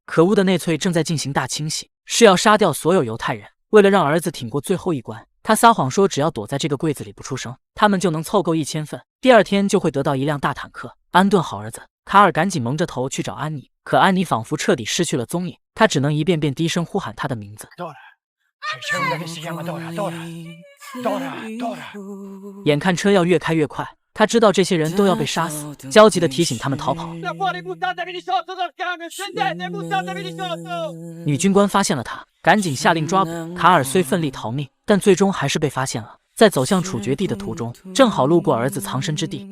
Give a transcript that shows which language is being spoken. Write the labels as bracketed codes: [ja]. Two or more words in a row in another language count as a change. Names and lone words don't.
[zh] 可恶的内粹正在进行大清洗，是要杀掉所有犹太人。为了让儿子挺过最后一关，他撒谎说只要躲在这个柜子里不出声，他们就能凑够1000份，第二天就会得到一辆大坦克。安顿好儿子，卡尔赶紧蒙着头去找安妮，可安妮仿佛彻底失去了踪影，他只能一遍遍低声呼喊她的名字。 [it] C'è una che si chiama Dora. [zh] 眼看车要越开越快，他知道这些人都要被杀死，焦急地提醒他们逃跑。女军官发现了他，赶紧下令抓捕。卡尔虽奋力逃命，但最终还是被发现了。在走向处决地的途中，正好路过儿子藏身之地。